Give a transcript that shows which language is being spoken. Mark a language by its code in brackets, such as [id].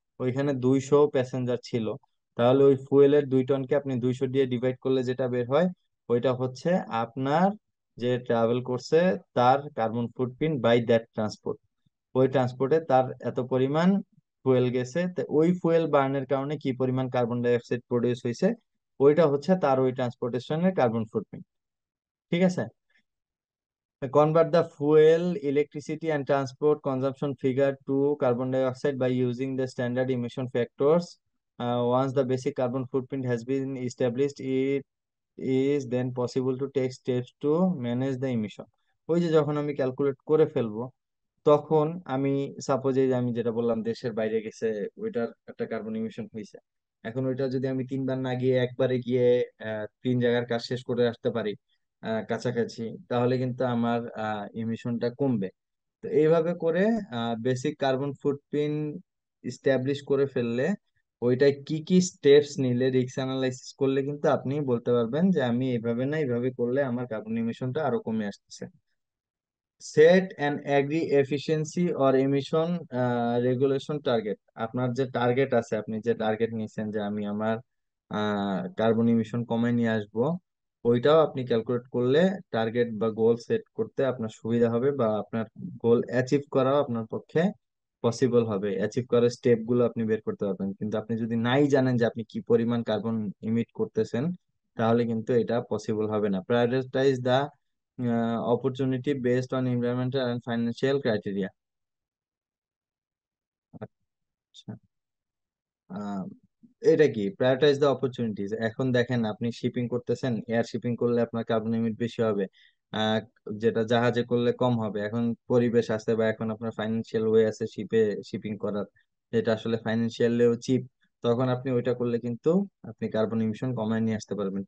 [bn] ওইখানে 200 প্যাসেঞ্জার ছিল, তাহলে ওই ফুয়েলের 2 টনকে আপনি 200 দিয়ে ডিভাইড করলে যেটা বের হয় ওইটা হচ্ছে আপনার যে ট্রাভেল করছে তার carbon footprint [en] By that transport. [bn] ওই ট্রান্সপোর্টে তার এত পরিমাণ ফুয়েল গেছে, তো ওই ফুয়েল বার্নের কারণে কি পরিমাণ কার্বন ডাই অক্সাইড প্রডিউস হয়েছে, ওইটা হচ্ছে তার ওই ট্রান্সপোর্টেশনের কার্বন ফুটপ্রিন্ট। ঠিক আছে? [en] Convert the fuel, electricity, and transport consumption figure to carbon dioxide by using the standard emission factors. Once the basic carbon footprint has been established, it is then possible to take steps to manage the emission. [bn] ওই যে যখন আমি calculate করে ফেলবো, তখন আমি suppose এই যে আমি যেটা বললাম দেশের বাইরে গেছে, ওইটার একটা কার্বন ইমিশন হয়েছে। এখন ওইটা যদি আমি 3 বার না গিয়ে একবারে গিয়ে 3 জায়গার কাজ শেষ করে আসতে পারি কাছাকাছি, তাহলে কিন্তু আমার ইমিশনটা কমবে। তো এইভাবে করে বেসিক কার্বন ফুটপ্রিন্ট ইস্টাবলিশ করে ফেললে, ওইটায় কি কি স্টেপস নিলে, রিস্ক অ্যানালাইসিস করলে কিন্তু আপনি বলতে পারবেন যে আমি এইভাবে না এইভাবে করলে আমার কার্বন ইমিশনটা আরো কমে আসতেছে। [en] Set and agree efficiency or emission regulation target. [bn] আপনার যে টার্গেট আছে, আপনি যে টার্গেট নিয়েছেন যে আমি আমার কার্বন ইমিশন কমায় নিয়ে আসবো, ওইটাও আপনি ক্যালকুলেট করলে টার্গেট বা গোল সেট করতে আপনার সুবিধা হবে, বা আপনার গোল অ্যাচিভ করাও আপনার পক্ষে পসিবল হবে। অ্যাচিভ করার স্টেপ গুলো আপনি বের করতে পারবেন, কিন্তু আপনি যদি নাই জানেন যে আপনি কি পরিমাণ কার্বন ইমিট করতেছেন, তাহলে কিন্তু এটা পসিবল হবে না। [en] Prioritise the opportunity based on environmental and financial criteria. [bn] আচ্ছা, আহ, এটা কি [en] Prioritize the opportunities? [bn] এখন দেখেন আপনি শিপিং করতেছেন, এয়ার শিপিং করলে আপনার কার্বন লিমিট বেশি হবে, আহ, যেটা জাহাজে করলে কম হবে। এখন পরিবেশ আছে, বা এখন আপনার ফাইন্যান্সিয়াল ওয়ে আছে শিপে শিপিং করার, যেটা আসলে ফাইন্যান্সিয়ালিও চিপ, তখন আপনি ওইটা করলে কিন্তু আপনি কার্বন ইমিশন কমায় নিয়ে আসতে পারবেন।